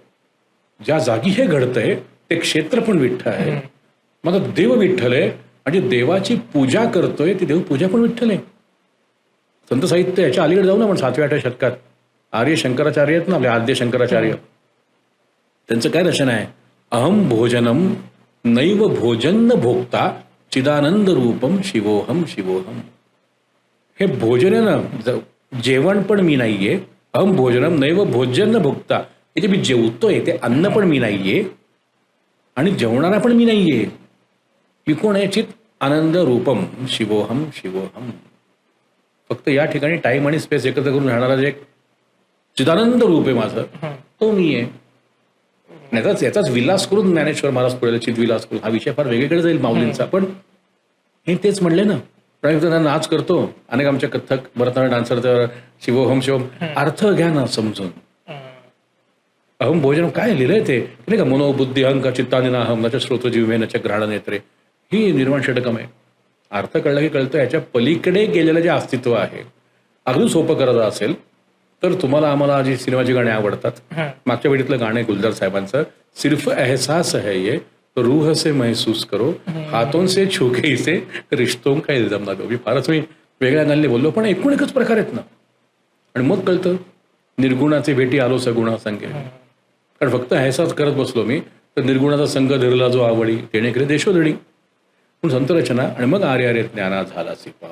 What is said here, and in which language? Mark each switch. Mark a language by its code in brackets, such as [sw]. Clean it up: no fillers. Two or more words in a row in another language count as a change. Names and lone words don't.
[mr] ज्या जागी हे घडतंय ते क्षेत्र पण विठ्ठल आहे. मग देव विठ्ठल आहे, आणि देवाची पूजा करतोय ती देवपूजा पण विठ्ठल आहे. संत साहित्य याच्या अलीकडे जाऊ ना आपण 7व्या-8व्या शतकात आर्य शंकराचार्य आहेत ना, आपले आद्य शंकराचार्य, त्यांचं काय रचना आहे, [sa] अहम भोजनम नैव भोजन भोगता चिदानंद रूपम शिवोहम शिवोहम. [mr] हे भोजन आहे ना, जेवण पण मी नाहीये. [sa] अहम भोजनम नैव भोजन भोगता, [mr] हे जे मी जेवतोय ते अन्न पण मी नाहीये, आणि जेवणारा पण मी नाहीये. मी कोण आहे, [sa] चित आनंद रूपम शिवोहम शिवोहम. [mr] फक्त या ठिकाणी टाइम आणि स्पेस एकत्र करून राहणारा जे चिदानंद रूप आहे माझं, तो मी आहे. याचाच विलास करून ज्ञानेश्वर महाराज पुढे चितविलास करून, हा विषय फार वेगळीकडे जाईल माऊलींचा. पण हे तेच म्हणले ना, प्रायव्हत नाच करतो, अनेक आमच्या कथक भरतनाट्य डान्सर [sa] शिवोहम शिवम, [mr] अर्थ घ्या ना समजून. [sa] अहम भोजन [mr] काय लिहिलंय ते नाही का, [sa] मनोबुद्धी अहंकार चित्तानिना अहम नच श्रोत्र जीवे नच ग्रहण नेत्रे, [mr] ही निर्माण षटकम आहे. अर्थ कळला की कळतं, याच्या पलीकडे गेलेलं जे अस्तित्व आहे. अगदी सोपं करायचं असेल तर तुम्हाला आम्हाला जी सिनेमाची गाणी आवडतात, मागच्या वेळीतलं गाणं गुलजार साहेबांचं, [hi] सिर्फ एहसास है ये तो रूह से महसूस करो, हातों से छू के इसे रिश्तों का इल्जाम ना दो. [mr] मी फारच मी वेगळ्या अंगाने बोललो, पण एकूण एकच प्रकार आहेत ना. आणि मग कळतं निर्गुणाचे भेटी आलो सगुणा संगे. कारण फक्त ह्याचाच करत बसलो मी तर निर्गुणाचा संघ धरला जो आवडी तेणे करे देशोधडी. पण संतरचना आणि मग आर्य आर्य ज्ञाना झाला सिपा.